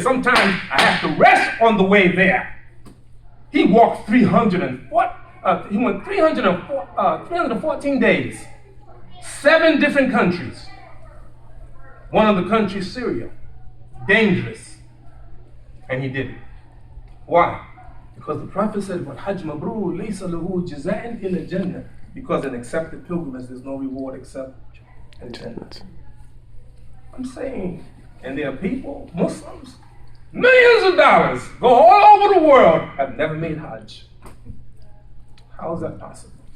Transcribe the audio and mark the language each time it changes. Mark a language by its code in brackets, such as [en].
[en] Sometimes I have to rest on the way there. He walked 314 days, 7 different countries. One of the countries, Syria, dangerous, and he did it. Why? Because the Prophet said, [ar] وَالْحَجْ مَبْرُورٌ لَيْسَ لَهُ جَزَاءٌ إِلَّا الْجَنَّةِ. [en] Because an accepted pilgrimage, there's no reward except Jannah. I'm saying, and there are people, Muslims, millions of dollars, go all over the world, have never made Hajj. How is that possible?